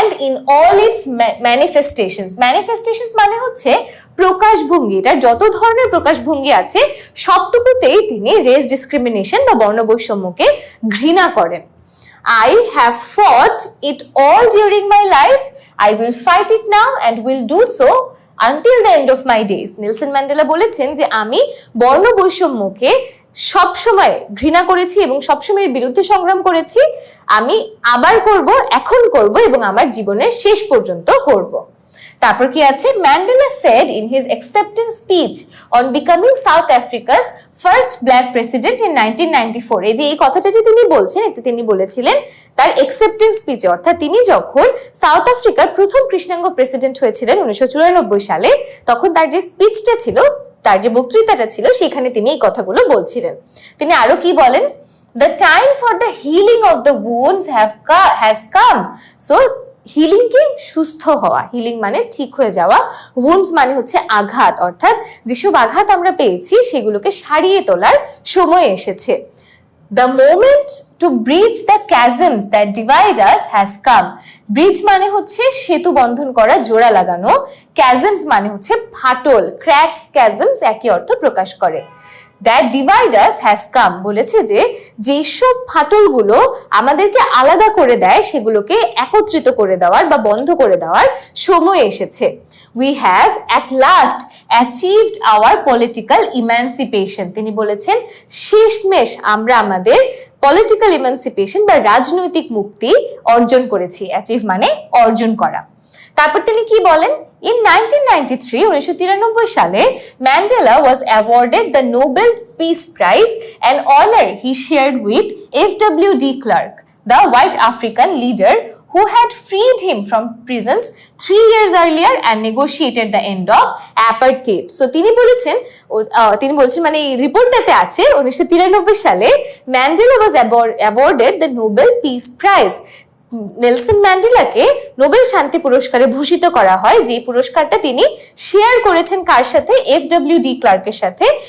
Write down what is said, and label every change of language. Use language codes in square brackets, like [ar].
[en] in all its manifestations. [bn] Manifestations মানে হচ্ছে প্রকাশভঙ্গি। এটা যত ধরনের প্রকাশভঙ্গি আছে সবটুকুতেই তিনি রেস ডিসক্রিমিনেশন বা বর্ণ বৈষম্যকে ঘৃণা করেন। [en] I have fought it all during my life. I will fight it now and will do so until the end of my days. [bn] Nelson Mandela বলেছেন যে আমি বর্ণ বৈষম্যকে সবসময় ঘৃণা করেছি এবং সবসময় এর বিরুদ্ধে সংগ্রাম করেছি। আমি আবার করব, এখন করব এবং আমার জীবনের শেষ পর্যন্ত করব। তারপর কি আছে, Mandela [en] said in his acceptance speech on becoming South Africa's first black president in 1994, [bn] এই যে এই কথাটা যে তিনি বলছেন, এটা তিনি বলেছিলেন তার acceptance speech, অর্থাৎ তিনি যখন সাউথ আফ্রিকার প্রথম কৃষ্ণাঙ্গ প্রেসিডেন্ট হয়েছিলেন 1994 সালে, তখন তার যে স্পিচটা ছিল, তার যে বক্তৃতাটা ছিল, সেখানে তিনি এই কথাগুলো বলছিলেন। তিনি আরো কি বলেন, [en] the time for the healing of the wounds has come. [bn] So healing কি, সুস্থ হওয়া, হিলিং মানে ঠিক হয়ে যাওয়া, উন্ডস মানে হচ্ছে আঘাত, অর্থাৎ যেসব আঘাত আমরা পেয়েছি সেগুলোকে সারিয়ে তোলার সময় এসেছে। [en] The moment to bridge the chasms that divide us has come. [bn] Bridge মানে হচ্ছে সেতু বন্ধন করা, জোড়া লাগানো। chasms মানে হচ্ছে ফাটল, cracks, chasms একই অর্থ প্রকাশ করে। [en] that divide us has come [bn] বলেছে যে যেসব ফাটলগুলো আমাদেরকে আলাদা করে দেয় সেগুলোকে একত্রিত করে দেওয়ার বা বন্ধ করে দেওয়ার সময় এসেছে। [en] we have at last achieved our political emancipation. [bn] তিনি বলেছেন শেষমেশ আমরা আমাদের পলিটিক্যাল ইমানসিপেশন বা রাজনৈতিক মুক্তি অর্জন করেছি। অ্যাচিভ মানে অর্জন করা। তারপর তিনি কি বলেন, [en] in 1993 সালে Mandela was awarded the Nobel Peace Prize, an honor he shared with F.W. de Klerk, the white African leader who had freed him from prisons 3 years earlier and negotiated the end of apartheid. [bn] So তিনি বলেছেন মানে এই রিপোর্টটাতে আছে 1993 সালে Mandela [en] was awarded the Nobel Peace Prize. [bn] Nelson ম্যান্ডেলাকে Nobel শান্তি পুরস্কারে ভূষিত করা হয়, যে পুরস্কারটা তিনি শেয়ার করেছেন কার সাথে, এফ.ডব্লিউ. ডি ক্লার্কের সাথে।